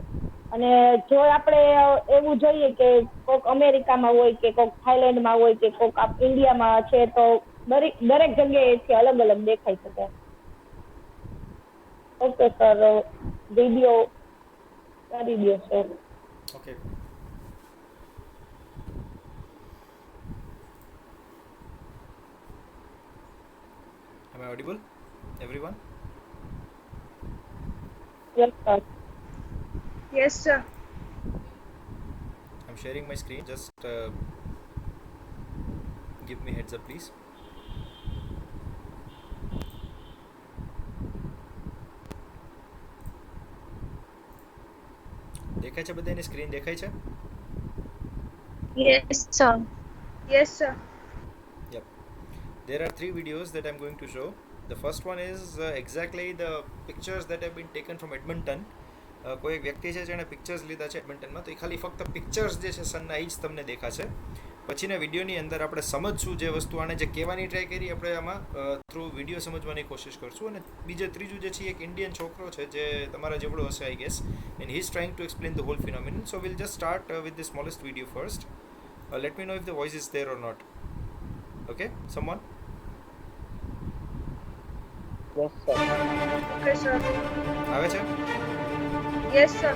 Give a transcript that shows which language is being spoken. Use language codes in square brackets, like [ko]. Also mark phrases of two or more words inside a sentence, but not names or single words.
[gu] અને જો આપણે એવું જોઈએ કે કોક અમેરિકામાં હોય કે કોક થાઈલેન્ડમાં હોય કે કોક ઇન્ડિયામાં છે તો દરેક જગ્યાએથી અલગ અલગ દેખાઈ શકે. ઓકે સર, વિડીયો કરી દો સર. [en] Okay. Am I audible, everyone? Yes sir. Yes, sir. I'm sharing my screen. Just give me heads up, please. [gu] દેખાય છે બધાની સ્ક્રીન દેખાય છે? [en] Yes, sir. Yes, sir. Yep. There are 3 videos that I'm going to show. The first one is exactly the pictures that have been taken from Edmonton. [gu] કોઈ એક વ્યક્તિ છે જેણે પિક્ચર્સ લીધા છે એડમન્ટનમાં, તો એ ખાલી ફક્ત પિક્ચર્સ જે છે સનના એ જ તમને દેખાશે. પછીના વિડીયોની અંદર આપણે સમજશું જે વસ્તુ આને જે કહેવાની ટ્રાય કરી આપણે આમાં [en] through video [gu] સમજવાની કોશિશ કરશું. અને ત્રીજું જે છે એક ઇન્ડિયન છોકરો છે જે તમારા જેવડો હશે [en] I guess, and he is trying to explain the whole phenomenon. So will just start with the smallest video first. Let me know if the voice is there or not. Okay, someone? Yes, sir. Okay, sir. [gu] આવે છે? [en] Yes, sir.